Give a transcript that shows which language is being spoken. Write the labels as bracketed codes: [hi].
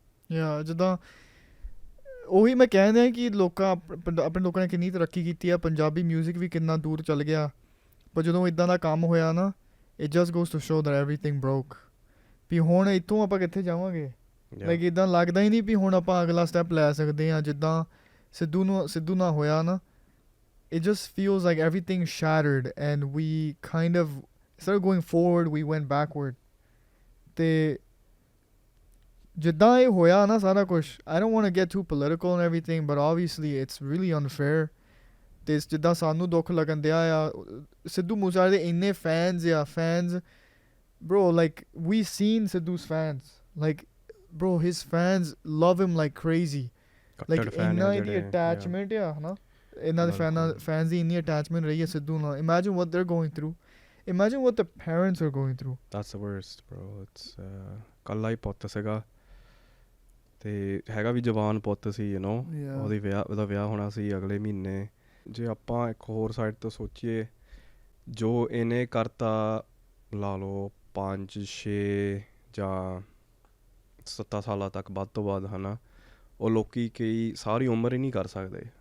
[en] Yeah, [pa] ਜਿੱਦਾਂ ਉਹੀ ਮੈਂ ਕਹਿੰਦਾ ਕਿ ਆਪਣੇ ਲੋਕਾਂ ਨੇ ਕਿੰਨੀ ਤਰੱਕੀ ਕੀਤੀ ਆ, ਪੰਜਾਬੀ ਮਿਊਜ਼ਿਕ ਵੀ ਕਿੰਨਾ ਦੂਰ ਚੱਲ ਗਿਆ. ਪਰ ਜਦੋਂ ਇੱਦਾਂ ਦਾ ਕੰਮ ਹੋਇਆ ਨਾ, [en] it just goes to show that everything broke. [pa] ਵੀ ਹੁਣ ਇੱਥੋਂ ਆਪਾਂ ਕਿੱਥੇ ਜਾਵਾਂਗੇ. [en] like [pa] ਇੱਦਾਂ ਲੱਗਦਾ ਹੀ ਨਹੀਂ ਵੀ ਹੁਣ ਆਪਾਂ ਅਗਲਾ ਸਟੈਪ ਲੈ ਸਕਦੇ ਹਾਂ. ਜਿੱਦਾਂ ਸਿੱਧੂ ਨਾਲ ਹੋਇਆ ਨਾ, [en] it just feels like everything shattered and we kind of instead of going forward we went backward. [pa] ਤੇ ਜਿੱਦਾਂ ਇਹ ਹੋਇਆ ਨਾ ਸਾਰਾ ਕੁਛ, [en] I don't want to get too political and everything, but obviously it's really unfair. [pa] ਤੇ ਜਿੱਦਾਂ ਸਾਨੂੰ ਦੁੱਖ ਲੱਗਣ ਦਿਆ ਆ, ਸਿੱਧੂ ਮੂਸੇਵਾਲੇ ਦੇ ਇੰਨੇ [en] fans bro, like we seen Sidhu's fans, like bro his fans love him like crazy. Like [pa] ਇੰਨਾ ਇਹਦੀ attachment ਆ ਹਨਾ, ਇਹਨਾਂ ਦੇ fans ਦੀ ਇੰਨੀ attachment ਰਹੀ ਹੈ ਸਿੱਧੂ ਨਾਲ. [en] Imagine what they're going through. Imagine what the parents are going through. That's the worst, bro. It's [pa] ਕੱਲਾ ਹੀ ਪੁੱਤ ਸੀਗਾ ਤੇ ਹੈਗਾ ਵੀ ਜਵਾਨ ਪੁੱਤ ਸੀ, [en] you know. [pa] ਉਹਦਾ ਵਿਆਹ ਹੋਣਾ ਸੀ ਅਗਲੇ ਮਹੀਨੇ. ਜੇ ਆਪਾਂ ਇੱਕ ਹੋਰ ਸਾਈਡ ਤੋਂ ਸੋਚੀਏ, ਜੋ ਇਹਨੇ ਕਰਤਾ ਲਾ ਲਓ 5-6 ਜਾਂ 7 ਸਾਲਾਂ ਤੱਕ ਵੱਧ ਤੋਂ ਵੱਧ ਹੈ ਨਾ, ਉਹ ਲੋਕੀ ਕਈ ਸਾਰੀ ਉਮਰ ਹੀ ਨਹੀਂ ਕਰ ਸਕਦੇ.